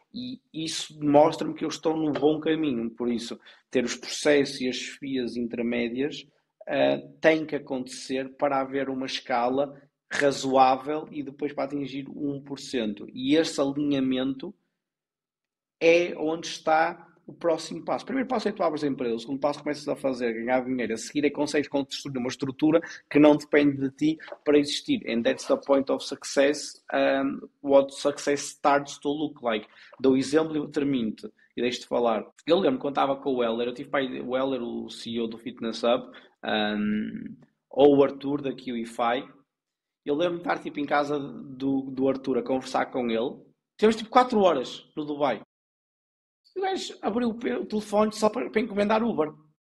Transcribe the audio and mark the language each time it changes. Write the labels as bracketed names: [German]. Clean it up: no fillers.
[Portuguese] E isso mostra-me que eu estou no bom caminho. Por isso, ter os processos e as chefias intermédias tem que acontecer para haver uma escala razoável e depois para atingir 1%. E esse alinhamento é onde está o próximo passo. O primeiro passo é tu abres a empresa, o segundo passo começas a fazer, ganhar dinheiro, a seguir é que consegues construir uma estrutura que não depende de ti para existir. [English] And that's the point of success, what success starts to look like. [Portuguese] Dou exemplo e termino-te. E deixo-te falar. Eu lembro quando estava com o Heller, eu tive para o Heller, o CEO do Fitness Hub, ou o Arthur da QIFI. Eu lembro de estar tipo, em casa do Arthur a conversar com ele. Tivemos tipo 4 horas no Dubai. E o gajo abriu o telefone só para encomendar Uber.